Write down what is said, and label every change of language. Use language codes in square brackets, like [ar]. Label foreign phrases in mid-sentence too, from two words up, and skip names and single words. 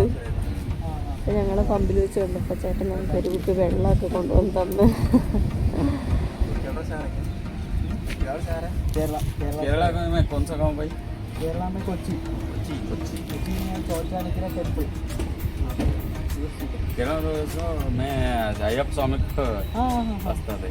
[ml] ഞങ്ങൾ പമ്പിൽ വെച്ച് കണ്ടപ്പോൾ ചേട്ടൻ ഞങ്ങൾക്ക് ഒരു കുപ്പി വെള്ളമൊക്കെ കൊണ്ടുവന്ന് തന്ന്. [hi] केरला में कौन सा गांव भाई? केरला में कोची में चौचानिकरा टेम्पल. केरला में अय्यप्पा स्वामी वस्ता है.